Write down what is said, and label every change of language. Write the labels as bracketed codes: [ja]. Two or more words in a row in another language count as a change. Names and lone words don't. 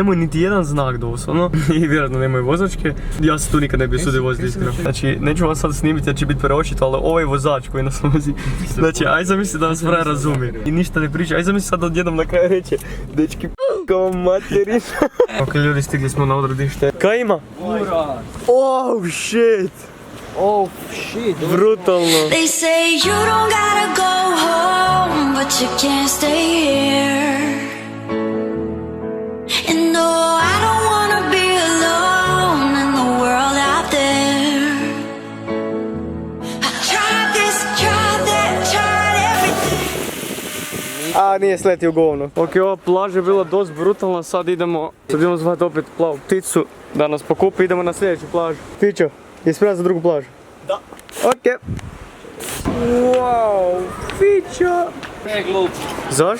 [hr] Nemaju niti jedan znak doslovno i vjerojatno nemaju vozačke. Ja se tu nikad ne bi usudio voziti iskreno. Znači neću vam sad snimiti jer će biti preočito, ali ovaj vozač koji nas vozi. Znači aj zamisli da nas frajer razumije i ništa ne priča. Aj zamisli sad odjednom na kraju reće dečki kao materin. Ok ljudi, stigli smo na odredište. Kaj ima? Ura! [en] Oh shit! Oh shit! [hr] Brutalno! [en] They say you don't gotta go home, but you can't stay here. And no, I don't wanna be alone in the world out there. I tried this, tried that, tried everything. [hr] A nije sletio govno. Ok, ova plaža je bila dosta brutalna, sad idemo zvati opet plavu pticu da nas pokupi, idemo na sljedeću plažu. Fićo, je spreman za drugu plažu? Da. Ok. Wow, Fićo! Ne glup. Zašto?